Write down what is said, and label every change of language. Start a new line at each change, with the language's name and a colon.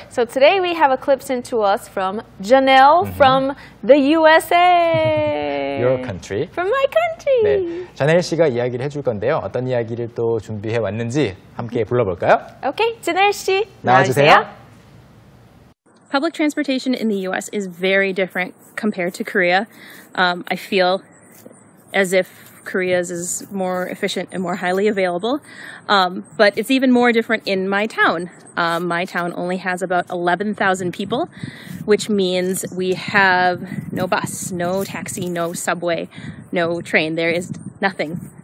English: So today we have a clip sent to us from Janelle from the USA. Your country. From my country.
Korean: 네, 자넬 씨가 이야기를 해줄 건데요. 어떤 이야기를 또 준비해 왔는지 함께 불러볼까요?
English: Okay, Janelle 씨
Korean: 나와주세요.
English: Public transportation in the U.S. is very different compared to Korea. I feel as if Korea's is more efficient and more highly available. But it's even more different in my town. My town only has about 11,000 people, which means we have no bus, no taxi, no subway, no train. There is nothing.